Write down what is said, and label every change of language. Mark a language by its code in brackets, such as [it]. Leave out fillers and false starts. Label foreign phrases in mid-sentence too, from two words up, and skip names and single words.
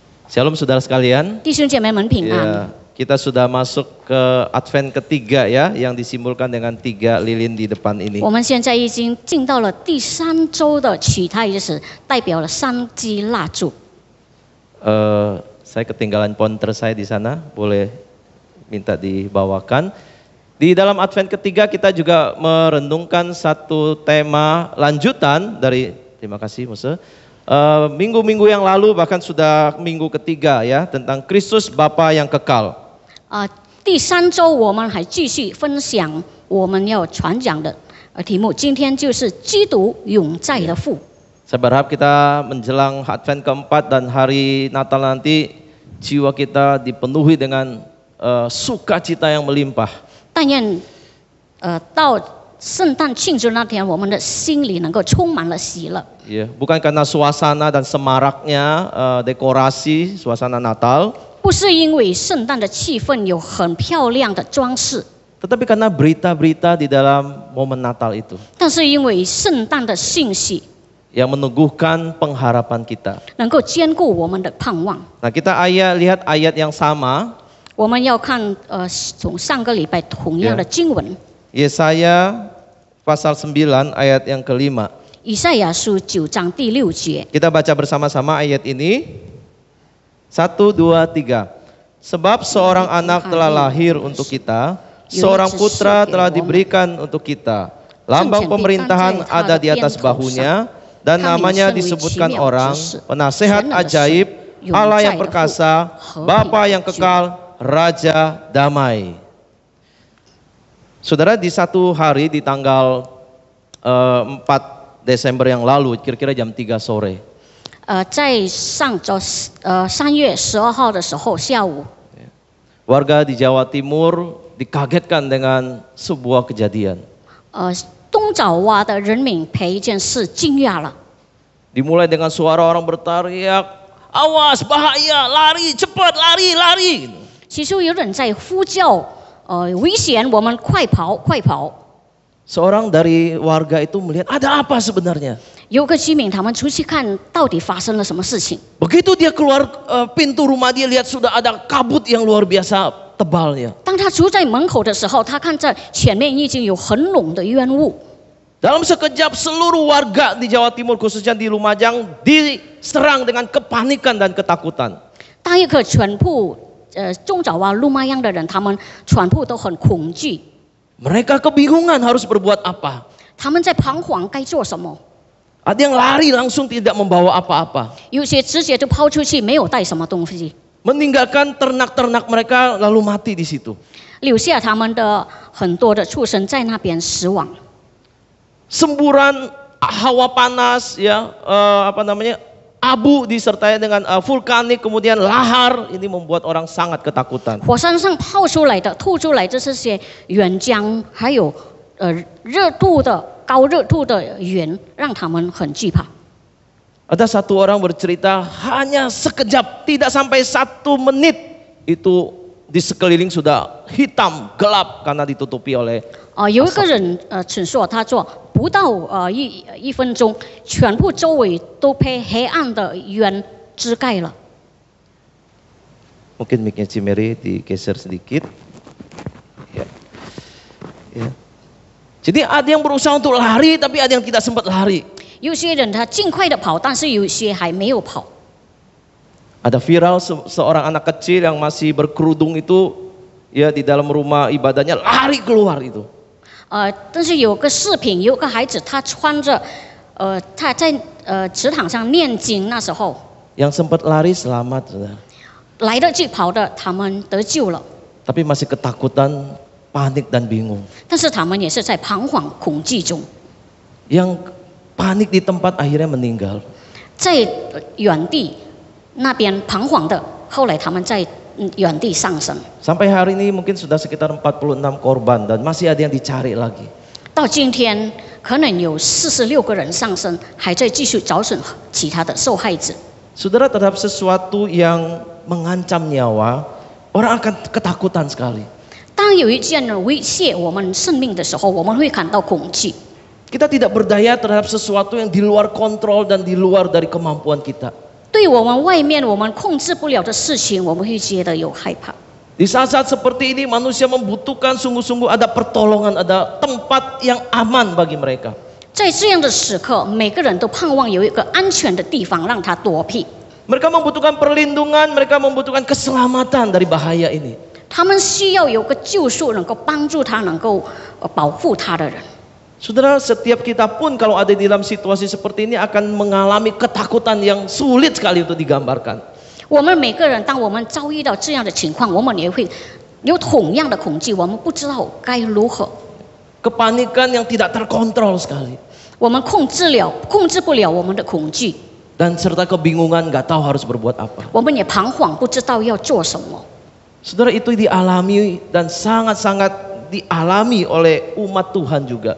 [id] Shalom saudara sekalian. [zh] 弟兄姐妹们平安。 [id] Kita sudah masuk ke Advent ketiga ya, yang disimbolkan dengan 3 lilin di depan ini. [zh] 我们现在已经进到了第3周的取胎日子，代表了3支蜡烛。 [id] Saya ketinggalan pointer saya di sana, boleh minta dibawakan. Di dalam Advent ketiga kita juga merenungkan satu tema lanjutan dari, terima kasih Mose. Minggu-minggu yang lalu bahkan sudah minggu ketiga ya, tentang Kristus Bapa yang kekal. [zh] 第3周我们还继续分享我们要传讲的题目，今天就是基督永在的父。 [id] Saya berharap kita menjelang Advent keempat dan hari Natal nanti jiwa kita dipenuhi dengan sukacita yang melimpah. [zh] 但愿到圣诞庆祝那天，我们的心里能够充满了喜乐。 [id] Ya, bukan karena suasana dan semaraknya dekorasi suasana Natal, [zh] 不是因为圣诞的气氛有很漂亮的装饰， [id] tetapi karena berita-berita di dalam momen Natal itu [zh] 但是因为圣诞的信息 [id] yang meneguhkan pengharapan kita. [zh] 能够兼顾我们的盼望。 [id] Nah, kita lihat ayat yang sama, [zh] 我们要看从上个礼拜同样的经文， [id] Yesaya pasal 9 ayat yang kelima. [zh] 以赛亚书9章第6节。 [id] Kita baca bersama-sama ayat ini. 1, 2, 3. Sebab seorang anak telah lahir untuk kita, seorang putra telah diberikan untuk kita. Lambang pemerintahan ada di atas bahunya, dan namanya disebutkan orang, penasehat ajaib, Allah yang perkasa, Bapa yang kekal, Raja damai. Saudara, di satu hari di tanggal 4 Desember yang lalu, kira-kira jam 3 sore. [zh] 在上周3月12号的时候下午， [id] Warga di Jawa Timur dikagetkan dengan sebuah kejadian. [zh] 东爪哇的人民被一件事惊讶了。 [id] Dimulai dengan suara orang berteriak, awas bahaya, lari cepat, lari, lari. [zh] 起初有人在呼叫，危险，我们快跑，快跑。 [id] Seorang dari warga itu melihat ada apa sebenarnya. [zh] 有个居民他们出去看到底发生了什么事情。 [id] Begitu dia keluar pintu rumah, dia lihat sudah ada kabut yang luar biasa tebalnya. [zh] 当他出在门口的时候，他看在前面已经有很浓的烟雾。 [id] Dalam sekejap seluruh warga di Jawa Timur, khususnya di Lumajang, diserang dengan kepanikan dan ketakutan. [zh] 当一个全部中爪哇路马央的人，他们全部都很恐惧， [id] Mereka kebingungan harus berbuat apa. [zh] 他们在彷徨该做什么。 [id] Ada yang lari langsung tidak membawa apa-apa. [zh] 有些直接就抛出去，没有带什么东西， [id] Meninggalkan ternak-ternak mereka lalu mati di situ. [zh] 留下他们的很多的畜生在那边死亡。 [id] Semburan hawa panas ya, abu disertai dengan vulkanik, kemudian lahar, ini membuat orang sangat ketakutan. [zh] 火山上泡出来的、吐出来的这些岩浆，还有高热度的云，让他们很惧怕。 [id] Ada satu orang bercerita, hanya sekejap, tidak sampai 1 menit itu di sekeliling sudah hitam, gelap karena ditutupi oleh [zh] 有一个人陈述，他说不到1分钟，全部周围都被黑暗的云遮盖了。 [id] Mungkin mic-nya Cimeri digeser sedikit. Ya. Ya. Jadi ada yang berusaha untuk lari, tapi ada yang tidak sempat lari. [zh] 有些人他尽快的跑，但是有些还没有跑。 [id] Ada viral seorang anak kecil yang masih berkerudung itu, ya di dalam rumah ibadahnya lari keluar itu. [zh] 但是有个视频，有个孩子他穿着他在祠堂上念经，那时候 [id] Yang sempat lari selamat, saudara. [zh] 来得及跑的，他们得救了。 [id] Tapi masih ketakutan, panik dan bingung. [zh] 但是他们也是在彷徨恐惧中， [id] Yang panik di tempat akhirnya meninggal. [zh] 在原地那边彷徨的，后来他们在原地上升。 [id] Sampai hari ini mungkin sudah sekitar 46 korban dan masih ada yang dicari lagi. [zh] 到今天，可能有46个人上升，还在继续找寻其他的受害者。 [id] Saudara, terhadap sesuatu yang mengancam nyawa, orang akan ketakutan sekali. [zh] 当有一件威胁我们生命的时候，我们会感到恐惧。 [id] Kita tidak berdaya terhadap sesuatu yang di luar kontrol dan di luar dari kemampuan kita. [zh] 对我们外面我们控制不了的事情，我们会觉得有害怕。 [id] Di saat-saat seperti ini manusia membutuhkan sungguh-sungguh ada pertolongan, ada tempat yang aman bagi mereka. [zh] 在这样的时刻，每个人都盼望有一个安全的地方让他躲避。 [id] Mereka membutuhkan perlindungan, mereka membutuhkan keselamatan dari bahaya ini. [zh] 他们需要有个救赎，能够帮助他，能够保护他的人。 [id] Saudara, setiap kita pun kalau ada di dalam situasi seperti ini akan mengalami ketakutan yang sulit sekali untuk digambarkan. [zh] 我们每个人，当我们遭遇到这样的情况，我们也会有同样的恐惧，我们不知道该如何。 [id] Kepanikan yang tidak terkontrol sekali. [zh] 我们控制不了我们的恐惧， [id] Dan serta kebingungan gak tahu harus berbuat apa. [zh] 我们也彷徨，不知道要做什么。 [id] Saudara, itu dialami dan sangat-sangat dialami oleh umat Tuhan juga.